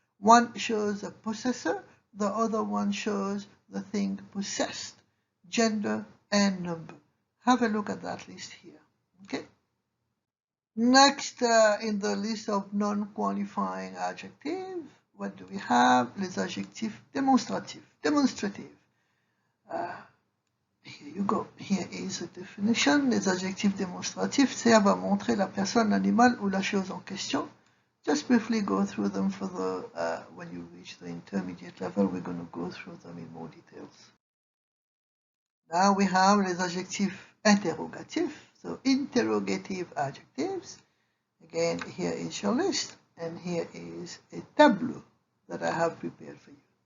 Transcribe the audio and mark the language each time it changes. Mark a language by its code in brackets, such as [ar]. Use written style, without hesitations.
[en] One shows the possessor, the other one shows the thing possessed, gender and number. Have a look at that list here, okay? Next, in the list of non-qualifying adjectives, what do we have? [fr] Les adjectifs démonstratifs. [en] Demonstrative. Here you go. Here is a definition. [fr] Les adjectifs démonstratifs servent à montrer la personne, l'animal ou la chose en question. [en] Just briefly go through them for the when you reach the intermediate level. We're going to go through them in more details. Now we have [fr] les adjectifs interrogatifs, [en] so interrogative adjectives. Again, here is your list, and here is a tableau that I have prepared for you.